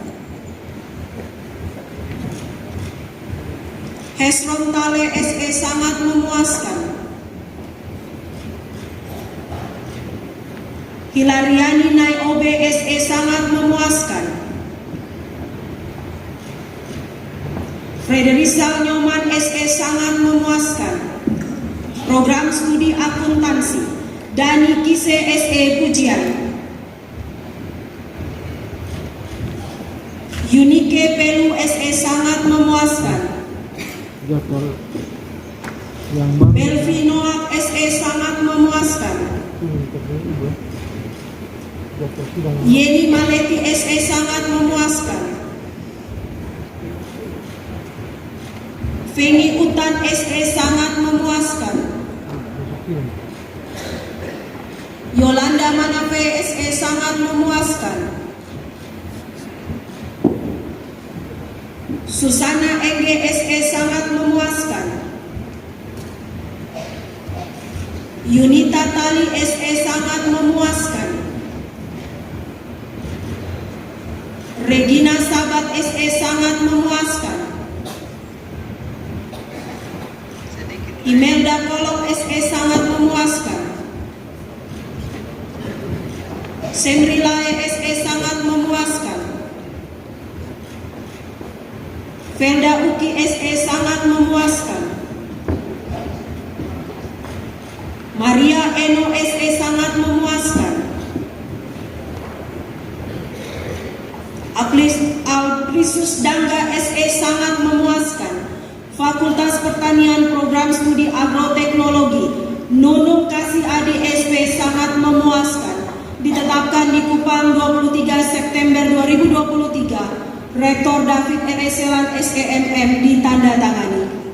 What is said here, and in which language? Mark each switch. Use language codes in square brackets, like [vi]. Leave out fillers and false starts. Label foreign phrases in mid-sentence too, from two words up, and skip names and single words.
[id] Hesron Tale SE sangat memuaskan. Hilariani Naiobe SE sangat memuaskan. Frederisa Nyoman SE sangat memuaskan. Program studi akuntansi, Dani Kise SE Pujian. Unike Pelu SE sangat memuaskan. Belvi Noak SE sangat memuaskan. Yeni Maleti SE sangat memuaskan. Fengi Utan SE sangat memuaskan. Yolanda Manafe SE sangat memuaskan. Susana Enge SE sangat memuaskan. Yunita Tali SE sangat memuaskan. Regina Sabat SE sangat memuaskan. Imelda Kolok SE sangat memuaskan. Semrilae SE sangat memuaskan. Felda Uki SE sangat memuaskan. Maria Eno SE sangat memuaskan. Alprisus Dangga SE sangat memuaskan. Fakultas Pertanian Program Studi Agroteknologi, Nunung Kasih Adi SP sangat memuaskan. ditetapkan di Kupang 23 September 2023. Rektor David R. Selan SEMM ditandatangani.